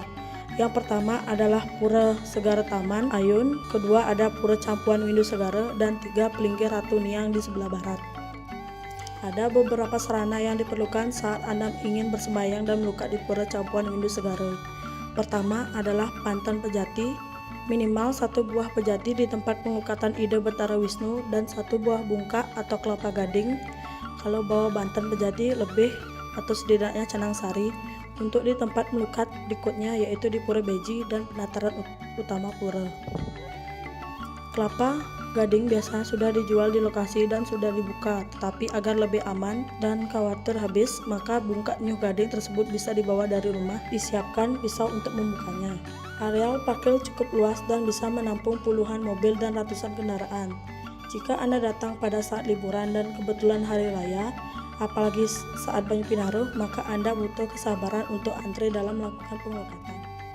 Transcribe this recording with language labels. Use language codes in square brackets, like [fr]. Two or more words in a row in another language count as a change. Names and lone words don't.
[id] Yang pertama adalah Pura Segara Taman Ayun, kedua ada Pura Campuan Windu Segara, dan 3 Pelinggir Ratu Niang di sebelah barat. Ada beberapa sarana yang diperlukan saat Anda ingin bersembahyang dan melukat di Pura Campuan Windu Segara. Pertama adalah Pantan Pejati, minimal 1 buah pejati di tempat penglukatan Ida Betara Wisnu dan 1 buah bungkak atau kelapa gading. Kalau bawa Banten Pejati lebih atau setidaknya Canang Sari. Untuk di tempat melukat berikutnya yaitu di Pura Beji dan penataran utama Pura. Kelapa gading biasanya sudah dijual di lokasi dan sudah dibuka, tetapi agar lebih aman dan khawatir habis, maka bungkak nyuh gading tersebut bisa dibawa dari rumah, disiapkan pisau untuk membukanya. Areal parkir cukup luas dan bisa menampung puluhan mobil dan ratusan kendaraan. Jika Anda datang pada saat liburan dan kebetulan hari raya, apalagi saat Banyu Pinaruh, maka Anda butuh kesabaran untuk antre dalam melakukan pengelukatan.